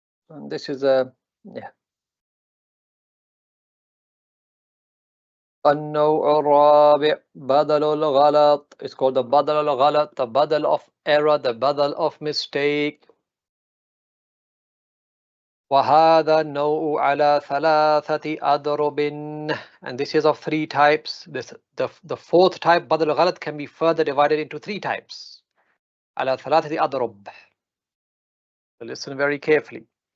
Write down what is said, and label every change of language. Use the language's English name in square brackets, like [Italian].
[English] And this is a [Arabic] النوع الرابع بدل الغلط. [English] It's called the بدل الغلط, the بدل of error, the بدل of mistake. [Arabic] وهذا النوع على ثلاثة أضرب. [English] And this is of 3 types. The fourth type, بدل الغلط, can be further divided into 3 types. [Arabic] على ثلاثة أضرب. [English] So listen very carefully.